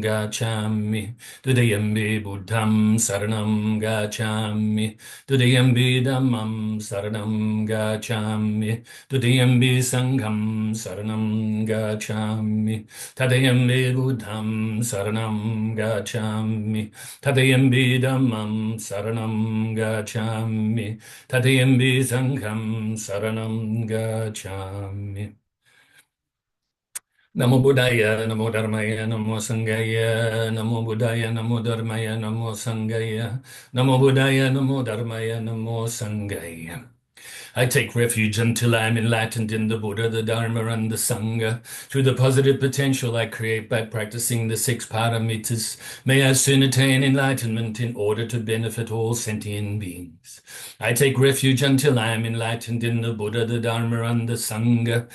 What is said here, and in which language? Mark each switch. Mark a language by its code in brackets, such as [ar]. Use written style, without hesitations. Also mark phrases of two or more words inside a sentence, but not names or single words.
[pi] gacchami, Dutiyampi Buddham saranam gacchami, Dutiyampi Dhammam saranam gacchami, Dutiyampi Sangham saranam gacchami, Tadayampi Buddham saranam gacchami, Tadayampi Dhammam saranam gacchami, Tadayampi Sangham saranam gacchami. Namo Buddhaya, Namo Dharmaya, Namo Sanghaya, Namo Buddhaya, Namo Dharmaya, Namo Sanghaya, Namo Buddhaya, Namo Dharmaya, Namo Sanghaya. [en] I take refuge until I am enlightened in the Buddha, the Dharma, and the Sangha. Through the positive potential I create by practicing the six paramitas, may I soon attain enlightenment in order to benefit all sentient beings. I take refuge until I am enlightened in the Buddha, the Dharma, and the Sangha.